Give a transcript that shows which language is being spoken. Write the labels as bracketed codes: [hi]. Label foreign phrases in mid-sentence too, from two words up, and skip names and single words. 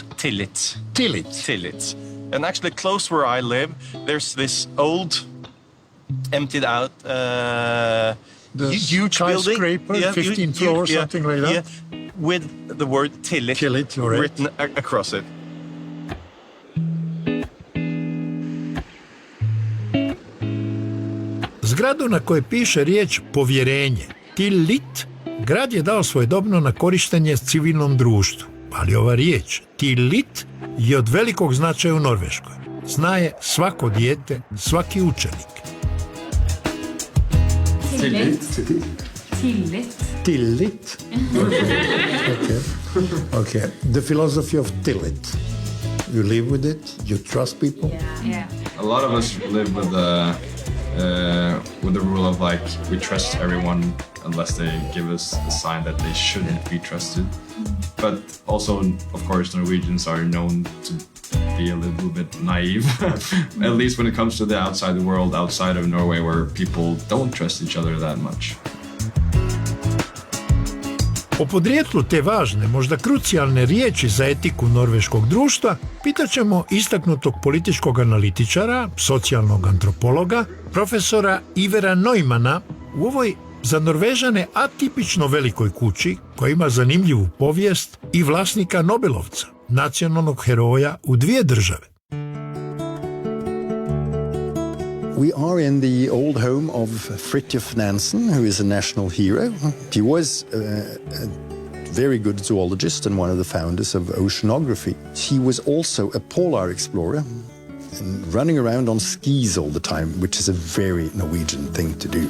[en] Tillit. Tillit. Tillit. And actually close where I live, there's this old, emptied out, huge building. Skyscraper, 15 floors, something like that? Yeah, with the word Tillit, right, written across it. [hr] Zgradu na kojoj piše riječ povjerenje, tillit, grad je dao svojedobno na korištenje civilnom društvu. Ali ova riječ, tillit, je od velikog značaja u Norveškoj. Zna je svako dijete, svaki učenik. [en] Tillit. Tillit. Okay. The philosophy of tillit. You live with it. You trust people. Yeah. A lot of us live with the rule of like we trust everyone unless they give us a sign that they shouldn't be trusted. But also, of course, Norwegians are known to be a little bit naive, at least when it comes to the outside the world, outside of Norway, where people don't trust each other that much. [hr] O podrijetlu te važne, možda krucijalne riječi za etiku norveškog društva pitat ćemo istaknutog političkog analitičara, socijalnog antropologa, profesora Ivera Neumana u ovoj za Norvežane atipično velikoj kući koja ima zanimljivu povijest i vlasnika Nobelovca, nacionalnog heroja u 2 države. [en] We are in the old home of Fridtjof Nansen, who is a national hero. He was a very good zoologist and one of the founders of oceanography. He was also a polar explorer and running around on skis all the time, which is a very Norwegian thing to do.